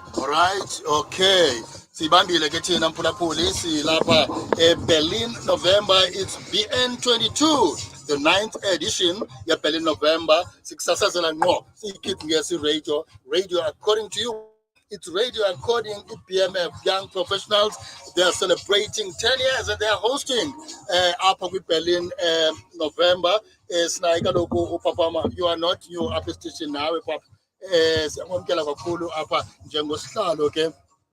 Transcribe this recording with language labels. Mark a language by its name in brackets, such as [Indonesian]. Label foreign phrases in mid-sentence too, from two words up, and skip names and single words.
[English] right, [Xhosa] okay. Sibambile ke thina mphulaphuli silapha Berlin November. [English] It's BN22, the 9th edition ya Berlin November. [Xhosa] Sikusasazela ngqo siyikhiphi ngesi radio [English] according to you. It's radio according to BMF Young Professionals. They are celebrating 10 years and they are hosting up with Berlin November. You are not new up station now, Papa. [Xhosa] Kakhulu apha njengosihlalo ke